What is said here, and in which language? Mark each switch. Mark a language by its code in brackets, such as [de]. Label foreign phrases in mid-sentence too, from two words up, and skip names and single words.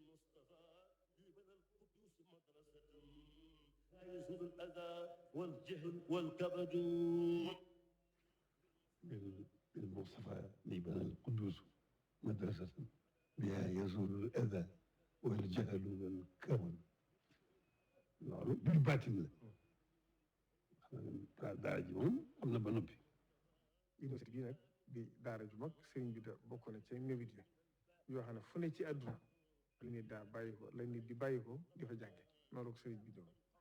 [ar] والكبد بالمصطفى لبنى القدوس مدرسة بها يزول الأذى والجهل والكون [wo] loolu biir baatin la daara ji moom am na ba noppi. université bii nag di daara ju mag sëriñ bi da bokk na ci mébét yi yoo xam ne fu ne ci àdduna la nit daa bàyyi ko la nit di bàyyi ko di fa jànge noonu la ko sëriñ bi doon